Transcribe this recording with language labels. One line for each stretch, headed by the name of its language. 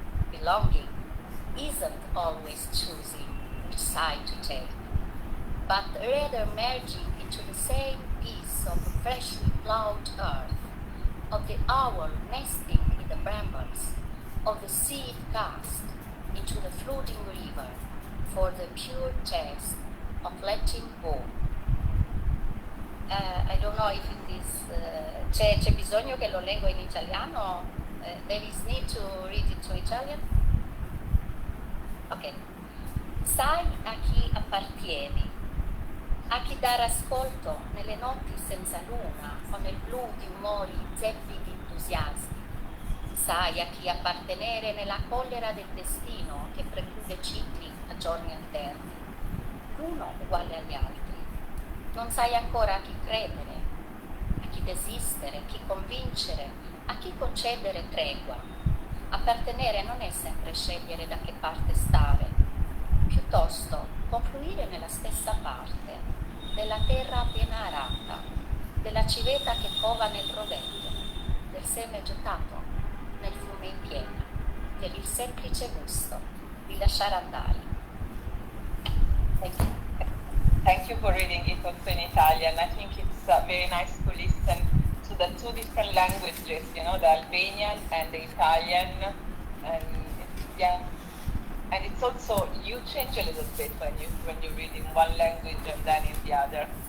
English: Belonging isn't always choosing which side to take, but rather merging into the same piece of freshly plowed earth, of the owl nesting in the brambles, of the seed cast into the floating river for the pure taste of letting go. I don't know if it is,
Italian: c'è bisogno che lo leggo in italiano?
English: There is need to read it to Italian? Ok.
Italian: Sai a chi appartieni, a chi dare ascolto nelle notti senza luna o nel blu di umori zeppi di entusiasmi. Sai a chi appartenere nella collera del destino che preclude cicli a giorni alterni, l'uno uguale agli altri. Non sai ancora a chi credere, a chi desistere, a chi convincere, a chi concedere tregua. Appartenere non è sempre scegliere da che parte stare, piuttosto confluire nella stessa parte, della terra appena arata, della civetta che cova nel rovetto, del seme gettato nel fiume in piena, per il semplice gusto di lasciare andare.
English: Thank you. Thank you for reading it also in Italian. I think it's very nice to listen to the two different languages, you know, the Albanian and the Italian. And yeah, and it's also, you change a little bit when you read in one language and then in the other.